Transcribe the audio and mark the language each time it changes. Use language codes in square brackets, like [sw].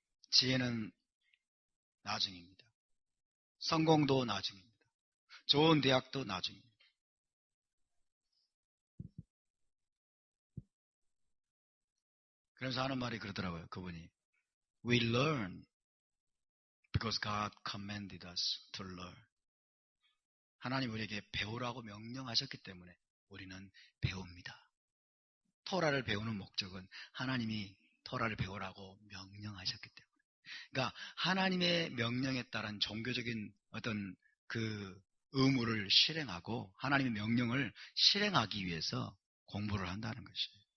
[ko] 지혜는 나중입니다. 성공도 나중입니다. 좋은 대학도 나중입니다. 그래서 하는 말이 그러더라고요. [en] 그분이 We learn because God commanded us to learn. [ko] 하나님 우리에게 배우라고 명령하셨기 때문에 우리는 배웁니다. 토라를 배우는 목적은 하나님이 토라를 배우라고 명령하셨기 때문에. 그러니까 하나님의 명령에 따른 종교적인 어떤 그 의무를 실행하고 하나님의 명령을 실행하기 위해서 공부를 한다는 것이에요.